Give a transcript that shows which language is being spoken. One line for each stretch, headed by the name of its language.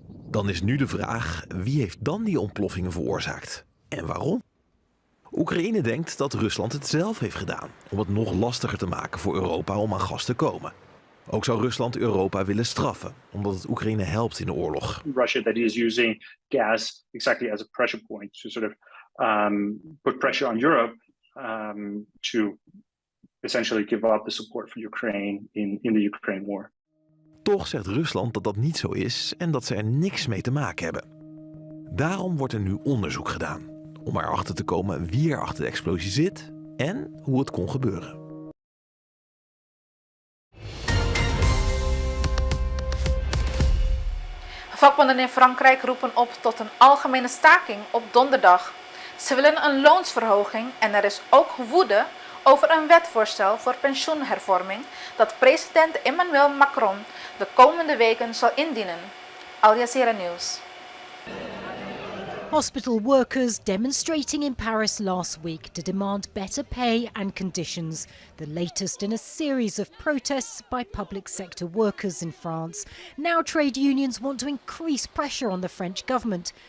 Dutch: Dan is nu de vraag, wie heeft dan die ontploffingen veroorzaakt en waarom? Oekraïne denkt dat Rusland het zelf heeft gedaan om het nog lastiger te maken voor Europa om aan gas te komen. Ook zou Rusland Europa willen straffen, omdat het Oekraïne helpt in de oorlog.
English: Russia that is using gas exactly as a pressure point to sort of put pressure on Europe to essentially give up the support for Ukraine in the Ukraine war.
Dutch: Toch zegt Rusland dat dat niet zo is en dat ze er niks mee te maken hebben. Daarom wordt er nu onderzoek gedaan, om erachter te komen wie er achter de explosie zit en hoe het kon gebeuren. Vakbonden in Frankrijk roepen op tot een algemene staking op donderdag. Ze willen een loonsverhoging en er is ook woede over een wetvoorstel voor pensioenhervorming dat president Emmanuel Macron de komende weken zal indienen. Al Jazeera Nieuws.
English: Hospital workers demonstrating in Paris last week to demand better pay and conditions, the latest in a series of protests by public sector workers in France. Now trade unions want to increase pressure on the French government.